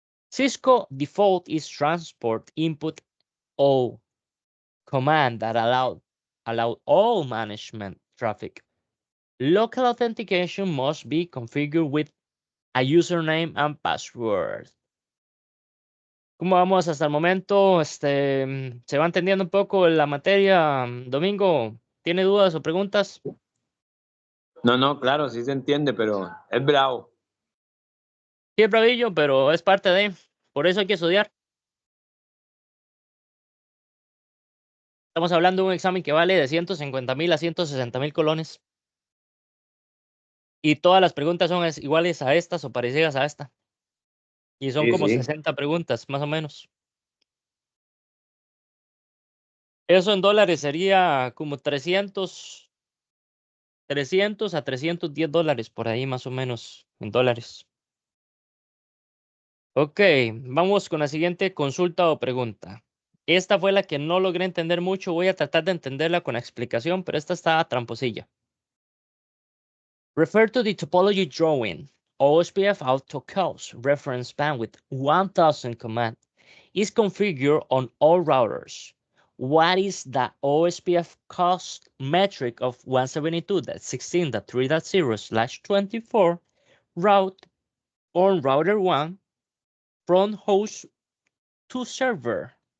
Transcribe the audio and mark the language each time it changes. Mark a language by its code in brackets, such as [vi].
[en] Cisco default is transport input O command that allow all management traffic. Local authentication must be configured with a username and password. [es] ¿Cómo vamos hasta el momento? ¿Se va entendiendo un poco la materia? Domingo, ¿tiene dudas o preguntas? No, claro, sí se entiende, pero es bravo. Sí, es bravillo, pero es parte de. Por eso hay que estudiar. Estamos hablando de un examen que vale de 150,000 a 160,000 colones. Y todas las preguntas son iguales a estas o parecidas a esta. Y son como 60 preguntas, más o menos. Eso en dólares sería como 300 a 310 dólares por ahí, más o menos, en dólares. Ok, vamos con la siguiente consulta o pregunta. Esta fue la que no logré entender mucho. Voy a tratar de entenderla con la explicación, pero esta está tramposilla. [en] Refer to the topology drawing. OSPF autocalls reference bandwidth 1000 command is configured on all routers. What is the OSPF cost metric of 172.16.3.0/24 route on router 1 from host to server?